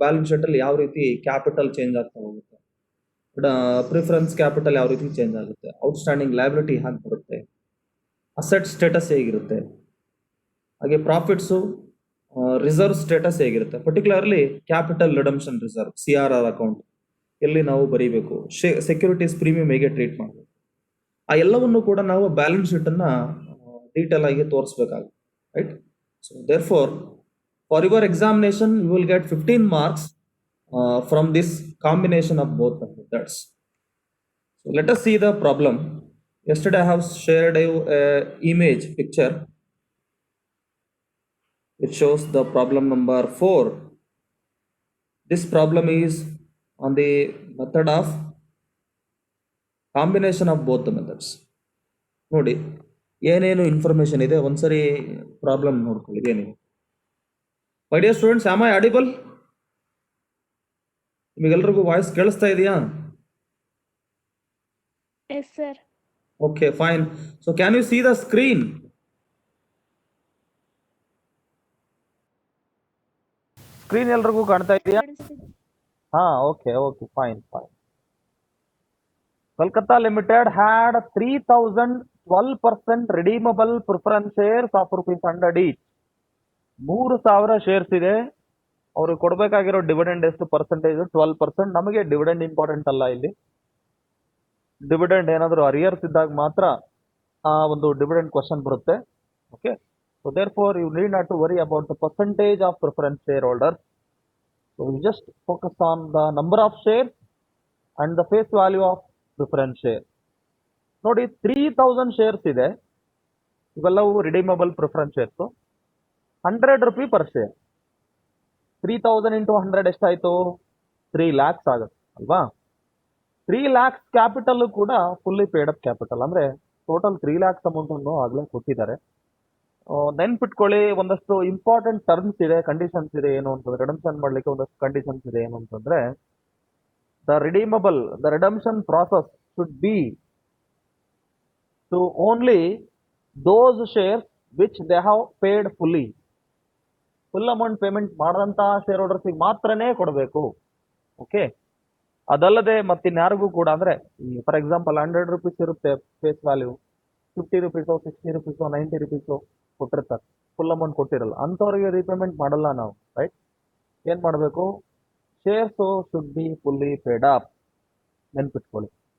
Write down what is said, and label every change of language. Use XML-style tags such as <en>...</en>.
<kn>Balance sheet ಅಲ್ಲಿ ಯಾವ ರೀತಿ ಕ್ಯಾಪಿಟಲ್ ಚೇಂಜ್ ಆಗ್ತಾ ಹೋಗುತ್ತೆ, ಪ್ರಿಫರೆನ್ಸ್ ಕ್ಯಾಪಿಟಲ್ ಯಾವ ರೀತಿ ಚೇಂಜ್ ಆಗುತ್ತೆ, ಔಟ್ಸ್ಟ್ಯಾಂಡಿಂಗ್ ಲಯಬಿಲಿಟಿ ಹೇಗೆ ಬರುತ್ತೆ, ಅಸೆಟ್ ಸ್ಟೇಟಸ್ ಹೇಗಿರುತ್ತೆ, ಹಾಗೆ ಪ್ರಾಫಿಟ್ಸು, ರಿಸರ್ವ್ ಸ್ಟೇಟಸ್ ಹೇಗಿರುತ್ತೆ, particularly capital redemption reserve CRR account ಎಲ್ಲಿ ನಾವು ಬರೀಬೇಕು, ಸೆಕ್ಯೂರಿಟೀಸ್ ಪ್ರೀಮಿಯಂ ಹೇಗೆ ಟ್ರೀಟ್ ಮಾಡಬೇಕು, ಆ ಎಲ್ಲವನ್ನು ಕೂಡ ನಾವು ಬ್ಯಾಲೆನ್ಸ್ ಶೀಟ್ ಅನ್ನ ಡೀಟೇಲ್ ಆಗಿ ತೋರಿಸಬೇಕಾಗುತ್ತೆ, right?</kn> <en>So there for your examination you will get 15 marks from this combination of both the methods. So let us see the problem. Yesterday I have shared you an image picture. It shows the problem number 4. This problem is on the method of combination of both the methods.</en> <kn>ನೋಡಿ ಏನೇನು information ಇದೆ ಒಂದ್ಸರಿ problem ನೋಡ್ಕೊಳ್ಳಿ ಏನಿದೆ.</kn> <en>My dear students, am I audible?</en> <kn>ನಿಮಗೆಲ್ರಿಗೂ voice ಕೇಳಿಸ್ತಾ ಇದೆಯಾ?</kn> <en>Yes, sir. Okay, fine. So can you see the screen?</en> <kn>Screen ಎಲ್ರಿಗೂ ಕಾಣ್ತಾ ಇದೆಯಾ? ಹಾ, okay, fine.</kn> <en>Kolkata Limited had 3,012% redeemable preference shares of ₹100 each.</en> <kn>3,000 shares ಇದೆ. ಅವ್ರಿಗೆ ಕೊಡ್ಬೇಕಾಗಿರೋ ಡಿವಿಡೆಂಡ್ ಎಷ್ಟು ಪರ್ಸೆಂಟೇಜ್? 12%. ನಮಗೆ ಡಿವಿಡೆಂಡ್ ಇಂಪಾರ್ಟೆಂಟ್ ಅಲ್ಲ. ಇಲ್ಲಿ ಡಿವಿಡೆಂಡ್ ಏನಾದರೂ ಅರಿಯರ್ಸ್ ಇದ್ದಾಗ ಮಾತ್ರ ಆ ಒಂದು ಡಿವಿಡೆಂಡ್ ಕ್ವಶನ್ ಬರುತ್ತೆ.</kn> <en>Okay, so there for you need not to worry about the percentage of preference share holder. So you just focus on the number of share and the face value of preference share.</en> <kn>ನೋಡಿ, 3,000 shares ಇದೆ. ಇವೆಲ್ಲವೂ redeemable preference shares. ₹100 per share. 3,000 into 100 ಎಷ್ಟಾಯ್ತು? 3 lakhs ಆಗುತ್ತೆ ಅಲ್ವಾ? 3 lakhs capital ಕೂಡ fully paid up capital. ಅಂದ್ರೆ total 3 lakhs amount ಅನ್ನು ಆಗ್ಲೇ ಕೊಟ್ಟಿದ್ದಾರೆ. ನೆನ್ಪಿಟ್ಕೊಳ್ಳಿ, ಒಂದಷ್ಟು ಇಂಪಾರ್ಟೆಂಟ್ ಟರ್ಮ್ಸ್ ಇದೆ, ಕಂಡೀಷನ್ಸ್ ಇದೆ. ಏನು ಅಂತಂದ್ರೆ, ರಿಡಂಪ್ಷನ್ ಮಾಡ್ಲಿಕ್ಕೆ ಒಂದಷ್ಟು ಕಂಡೀಷನ್ಸ್ ಇದೆ. ಏನು ಅಂತಂದ್ರೆ,</kn> <en>the redemption process should be to only those shares which they have paid fully.</en> <kn>Full amount payment ಮಾಡದಂತ share ಹೋಲ್ಡರ್ಸಿಗೆ ಮಾತ್ರನೇ ಕೊಡಬೇಕು. ಓಕೆ, ಅದಲ್ಲದೆ ಮತ್ತಿನ್ಯಾರಿಗೂ ಕೂಡ, ಅಂದ್ರೆ ಫಾರ್ ಎಕ್ಸಾಂಪಲ್ ₹100 ಇರುತ್ತೆ ಫೇಸ್ ವ್ಯಾಲ್ಯೂ, ₹50, ₹60, ₹90 ಕೊಟ್ಟಿರ್ತಾರೆ, ಫುಲ್ ಅಮೌಂಟ್ ಕೊಟ್ಟಿರಲ್ಲ. ಅಂಥವ್ರಿಗೆ ರೀಪೇಮೆಂಟ್ ಮಾಡಲ್ಲ ನಾವು, ರೈಟ್? ಏನ್ ಮಾಡಬೇಕು?</kn> <en>Shares should be fully paid up.</en> <kn>ನೆನ್ಪಿಟ್ಕೊಳ್ಳಿ.</kn>